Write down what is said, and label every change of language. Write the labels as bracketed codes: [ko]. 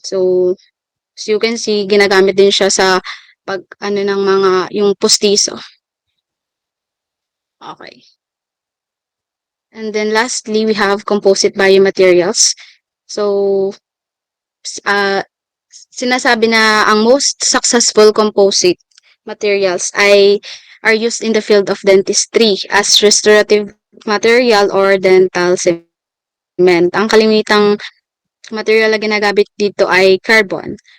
[en] So as you can see, [tl] ginagamit din siya sa pag ng mga yung pustiso. Okay. [en] And then lastly, we have composite biomaterials. [tl] So sinasabi na ang [en] most successful composite materials are used in the field of dentistry as restorative material or dental cement. [tl] Ang kalimitang material na ginagamit dito ay carbon.